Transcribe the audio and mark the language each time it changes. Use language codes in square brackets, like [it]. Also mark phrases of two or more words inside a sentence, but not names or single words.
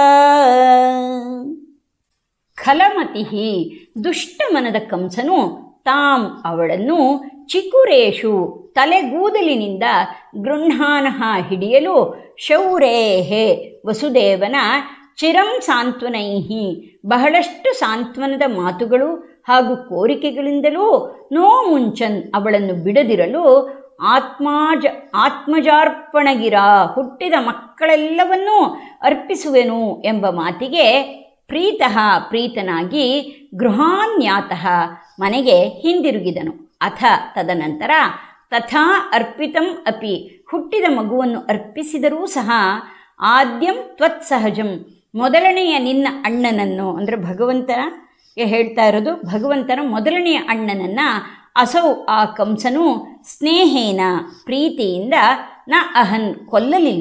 [kn] ಖಲಮತಿ, ದುಷ್ಟಮನದ ಕಂಸನು ತಾಂ ಅವಳನ್ನು ಚಿಕುರೇಷು ತಲೆಗೂದಲಿನಿಂದ ಗೃಹ್ಣಾನಃ ಹಿಡಿಯಲು ಶೌರೇಹೆ ವಸುದೇವನ [sa] ಚಿರಂ ಸಾಂತ್ವನೈಹಿ [kn] ಬಹಳಷ್ಟು ಸಾಂತ್ವನದ ಮಾತುಗಳು ಹಾಗೂ ಕೋರಿಕೆಗಳಿಂದಲೂ [sa] ನೋ ಮುಂಚನ್ [kn] ಅವಳನ್ನು ಬಿಡದಿರಲು ಆತ್ಮಜಾರ್ಪಣಗಿರ ಹುಟ್ಟಿದ ಮಕ್ಕಳೆಲ್ಲವನ್ನೂ ಅರ್ಪಿಸುವೆನು ಎಂಬ ಮಾತಿಗೆ ಪ್ರೀತನಾಗಿ ಗೃಹಾನ್ಯಾತಃ ಮನೆಗೆ ಹಿಂದಿರುಗಿದನು. ಅಥ ತದನಂತರ [sa] ತಥಾ ಅರ್ಪಿತಂ ಅಪಿ [kn] ಹುಟ್ಟಿದ ಮಗುವನ್ನು ಅರ್ಪಿಸಿದರೂ ಸಹ [sa] ಆದ್ಯಂ ತ್ವತ್ಸಹಜಂ [kn] ಮೊದಲನೆಯ ನಿನ್ನ ಅಣ್ಣನನ್ನು ಅಂದರೆ ಭಗವಂತನಿಗೆ ಹೇಳ್ತಾ ಇರೋದು ಭಗವಂತನ ಮೊದಲನೆಯ ಅಣ್ಣನನ್ನು ಅಸೌ ಆ ಕಂಸನು ಸ್ನೇಹೇನ ಪ್ರೀತಿಯಿಂದ [sa] ನ ಅಹನ್ [kn] ಕೊಲ್ಲಲಿಲ್ಲ.